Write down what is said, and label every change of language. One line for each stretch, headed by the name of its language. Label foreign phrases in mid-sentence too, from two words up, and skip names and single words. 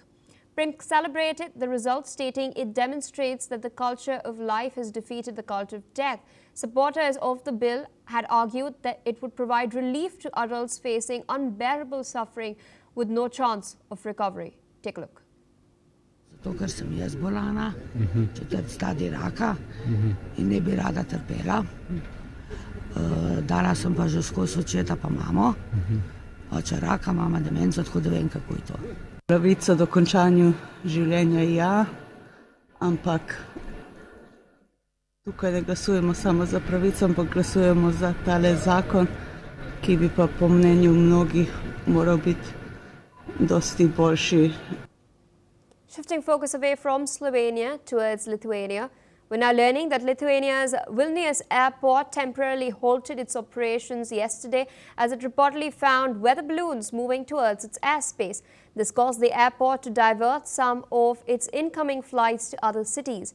English: Primk celebrated the result, stating it demonstrates that the culture of life has defeated the cult of death. Supporters of the bill had argued that it would provide relief to adults facing unbearable suffering with no chance of recovery. Take a look.
Slovenian: Zato, ker sem jaz bolana, 4. stadij raka in ne bi rada trpela. Dala sem pa že skozi očeta pa mamo, oče raka, mama demenco, tako da vem, kako je to. Pravico do končanja življenja ja, ampak tukaj ne glasujemo samo za pravico, ampak glasujemo za tale zakon, ki bi pa po mnenju mnogih moral biti dosti boljši.
English: Shifting focus away from Slovenia towards Lithuania, we're now learning that Lithuania's Vilnius airport temporarily halted its operations yesterday as it reportedly found weather balloons moving towards its airspace. This caused the airport to divert some of its incoming flights to other cities.